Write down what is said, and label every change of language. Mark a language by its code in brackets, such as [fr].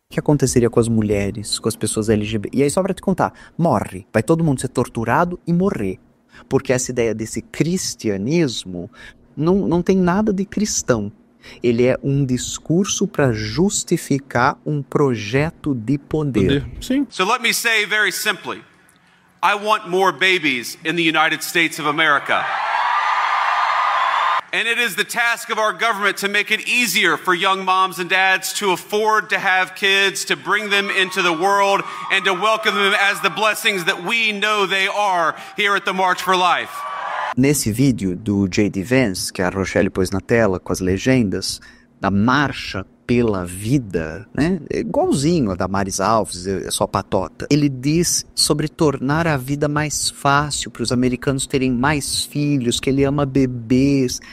[pt] O que aconteceria com as mulheres, com as pessoas LGBT? E aí só pra te contar, morre. Vai todo mundo ser torturado e morrer. Porque essa ideia desse cristianismo não tem nada de cristão. Ele é um discurso para justificar um projeto de poder. Sim. [en] So let me say very simply, I want more babies in the United States of America. And it is the task of our government to make it easier for young moms and dads to afford to have kids, to bring them into the world, and to welcome them as the blessings that we know they are here at the March for Life. [pt] Nesse vídeo do J.D. Vance, que a Rochelle pôs na tela com as legendas, da Marcha pela Vida, né? Igualzinho a da Maris Alves, é só patota. Ele diz sobre tornar a vida mais fácil para os americanos terem mais filhos, que ele ama bebês.